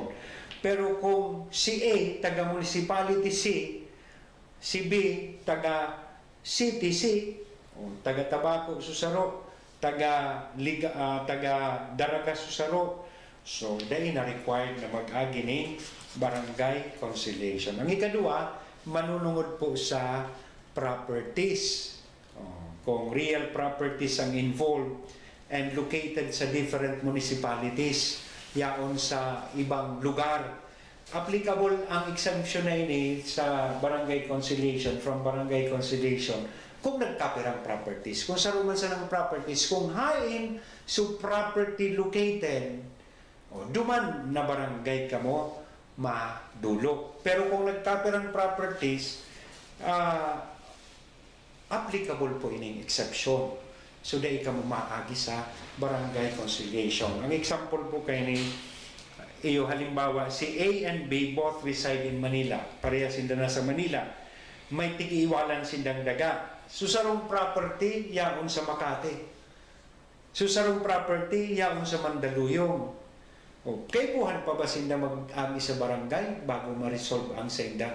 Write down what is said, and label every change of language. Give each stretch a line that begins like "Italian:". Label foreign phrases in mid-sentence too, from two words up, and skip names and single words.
Bikol: Pero kung si A, taga municipality C, si B, taga city C, o taga Tabaco, Susaro, taga Daraga, Susaro, so dahil na required na mag-agi ng
English: barangay conciliation.
Bikol: Ang ikadua, manunungod po sa properties.
English: Kung real properties ang involved and located sa different municipalities,
Bikol: yaon sa ibang lugar, applicable ang exemption na ini sa barangay conciliation,
English: from barangay conciliation,
Bikol: kung nagkapirang properties, kung saruman sa ng properties, kung hain so
English: property located,
Bikol: duman na barangay ka mo, madulok. Pero kung nagkapirang properties, applicable po ining exception. So, dahil ka mo maagi sa
English: barangay conciliation.
Bikol: Ang example po kayo ni iyo, halimbawa, si
English: A and B both reside in Manila.
Bikol: Pareha sinda na sa Manila. May tigiiwalan sindang daga. Susarong property, yaon sa Makati. Susarong property, yaon sa Mandaluyong. Okay, buhan pa ba sinda mag-agi sa barangay bago ma-resolve ang sinda?